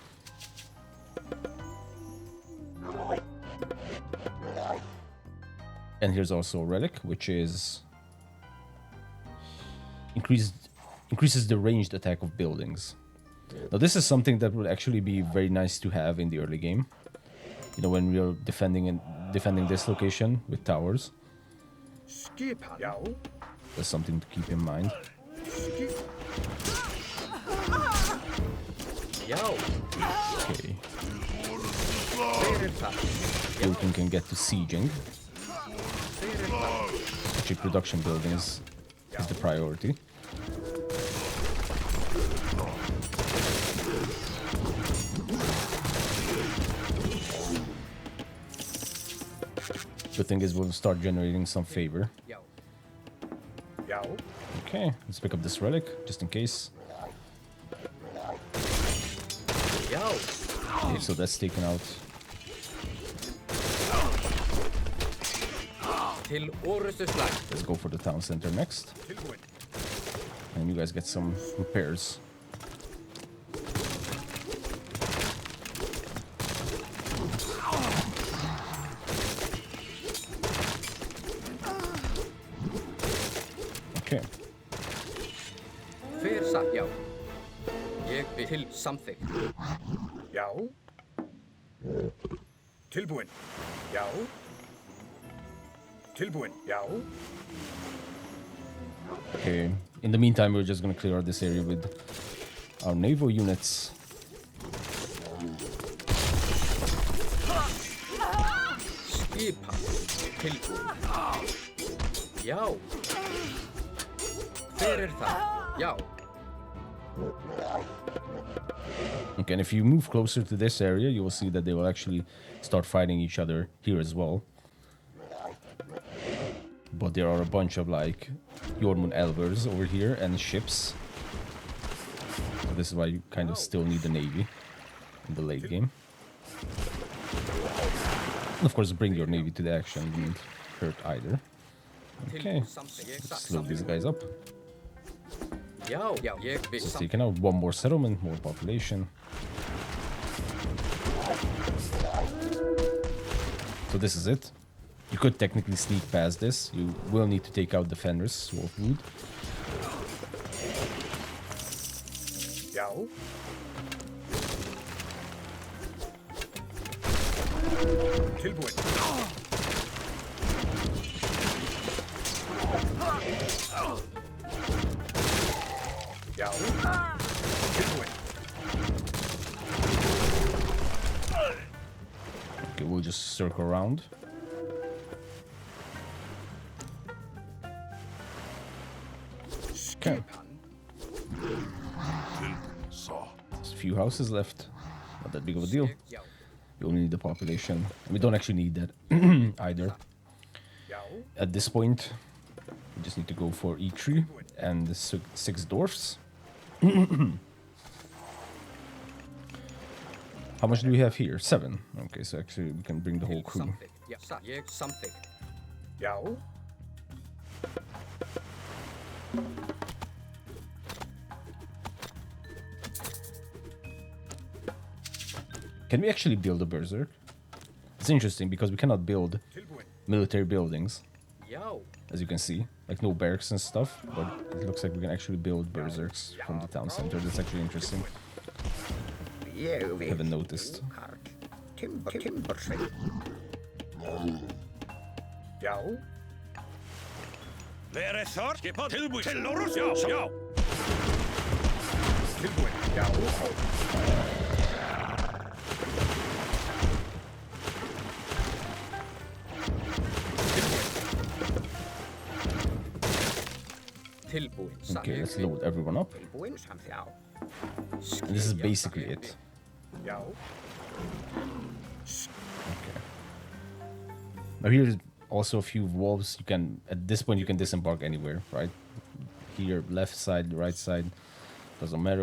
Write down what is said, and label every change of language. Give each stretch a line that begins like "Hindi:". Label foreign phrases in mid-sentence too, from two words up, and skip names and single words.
English: And here's also a relic, which is increases the ranged attack of buildings. Now this is something that would actually be very nice to have in the early game. You know, when we are defending this location with towers.
Icelandic: Skipan. Já.
English: That's something to keep in mind.
Icelandic: Já.
English: Okay.
Icelandic: Hver það?
English: Loki can get to sieging.
Icelandic: Hver það?
English: Actually, production building is the priority. The thing is, we'll start generating some favor.
Icelandic: Já. Já.
English: Okay, let's pick up this relic, just in case.
Icelandic: Já.
English: Okay, so that's taken out.
Icelandic: Til orustu slag.
English: Let's go for the town center next. And you guys get some repairs. Okay.
Icelandic: Hver það? Já. Ég bið til samþykkt. Já. Tilbúin. Já. Tilbúin. Já.
English: Okay. In the meantime, we're just gonna clear out this area with our naval units.
Icelandic: Skipan. Tilbúin. Já. Hver það? Já.
English: Okay, and if you move closer to this area, you will see that they will actually start fighting each other here as well. But there are a bunch of like Jormungand Elvers over here and ships. So this is why you kind of still need the navy in the late game. And of course, bring your navy to the action wouldn't hurt either. Okay, let's slow these guys up.
Icelandic: Já. Já. Ég bið
English: Just
Icelandic: samþykkt.
English: taking out one more settlement, more population. So this is it. You could technically sneak past this. You will need to take out defenders, Wolfwood.
Icelandic: Já. Tilbúin. Já. Tilbúin.
English: Okay, we'll just circle around. Okay, there's a few houses left. Not that big of a deal.
Icelandic: Já.
English: You only need the population. And we don't actually need that either.
Icelandic: Já.
English: At this point, we just need to go for Eitri and the six dwarfs. How much do we have here? 7. Okay, so actually we can bring the whole
Icelandic: Til
English: crew.
Icelandic: samþykkt. Já. Ég samþykkt. Já.
English: Can we actually build a berserk? It's interesting because we cannot build
Icelandic: Tilbúin.
English: military buildings,
Icelandic: Já.
English: as you can see. Like no barracks and stuff, but it looks like we can actually build berserks from the town center. That's actually interesting. Haven't noticed.
Icelandic: Já. Verið þar, skipað, tilbúin, til orrust, já. Tilbúin. Já. Tilbúin.
English: Okay, let's load everyone up.
Icelandic: Tilbúin samþykkt.
English: And this is basically it.
Icelandic: Já.
English: Okay. Now here's also a few wolves. You can, at this point, you can disembark anywhere, right? Here, left side, right side, doesn't matter.